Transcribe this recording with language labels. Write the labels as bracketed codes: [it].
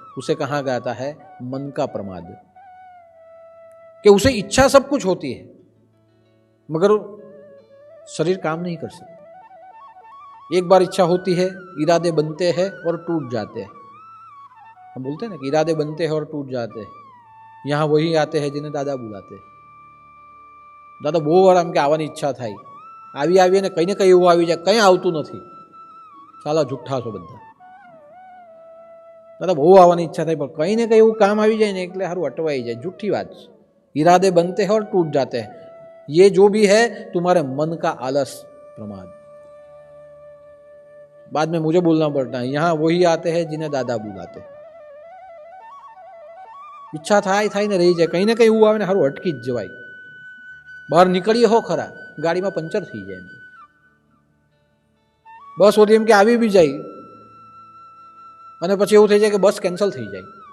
[hi] उसे कहा जाता है मन का प्रमाद, कि उसे इच्छा सब कुछ होती है मगर शरीर काम नहीं कर सकता। एक बार इच्छा होती है, इरादे बनते हैं और टूट जाते हैं। हम बोलते हैं ना कि इरादे बनते हैं और टूट जाते हैं। यहाँ वही आते हैं जिन्हें दादा बुलाते हैं। [gu] दादा બહુ વાર આમ કે આવવાની ઈચ્છા થાય, આવી ને કંઈ એવું આવી જાય, કંઈ આવતું નથી, સાલા જુઠ્ઠા છો બધા। દાદા બહુ આવવાની ઈચ્છા થાય પણ કંઈ ને કંઈ એવું કામ આવી જાય ને એટલે સારું અટવાઈ જાય, જુઠ્ઠી વાત છે। [hi] इरादे बनते हैं और टूट जाते हैं, ये जो भी है तुम्हारे मन का आलस, प्रमाद। बाद में मुझे बोलना पड़ता है, यहाँ वही आते हैं जिन्हें दादा बुलाते हैं। [gu] ઈચ્છા થાય ને રહી જાય, કંઈ ને કંઈ એવું આવે ને સારું અટકી જ જવાય। બહાર નીકળીએ હો ખરા, ગાડીમાં પંચર થઈ જાય, બસ હોતી એમ કે આવી બી જાય અને પછી એવું થઈ જાય કે બસ કેન્સલ થઈ જાય।